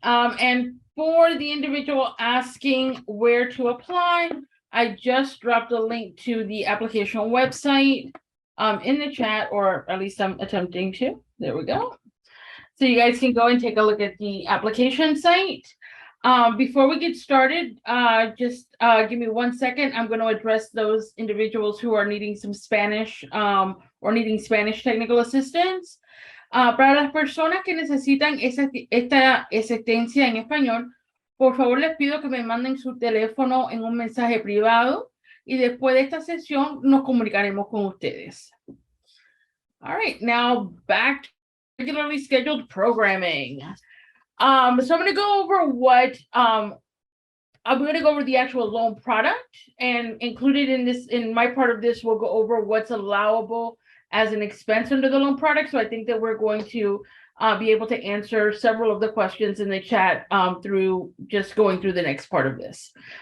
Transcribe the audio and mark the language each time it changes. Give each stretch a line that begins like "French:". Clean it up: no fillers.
English: And for the individual asking where to apply, I just dropped a link to the application website in the chat, or at least I'm attempting to. There we go. So you guys can go and take a look at the application site. Before we get started, just give me 1 second. I'm going to address those individuals who are needing some Spanish or needing Spanish technical assistance.
Spanish: Para las personas que necesitan esta asistencia en español, por favor les pido que me manden su teléfono en un mensaje privado y después de esta sesión nos comunicaremos con ustedes.
English: All right, now back to regularly scheduled programming. So I'm going to go over what I'm going to go over the actual loan product, and included in my part of this, we'll go over what's allowable as an expense under the loan product. So I think that we're going to be able to answer several of the questions in the chat through just going through the next part of this.